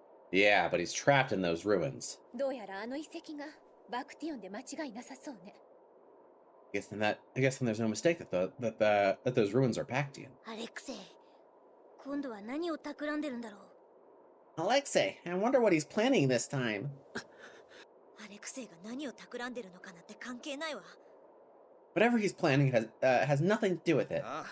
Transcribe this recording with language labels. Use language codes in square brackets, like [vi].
[en] Yeah, but he's trapped in those ruins. [ja] どうやらあの遺跡がバクティオンで間違いなさそうね。 [en] I guess then there's no mistake that those ruins are Bactian. [ja] アレクセイ、今度は何を企んでるんだろう。 [en] Alexei, I wonder what he's planning this time. [ja] アレクセイが何を企んでるのかなんて関係ないわ。 [en] Whatever he's planning has nothing to do with it.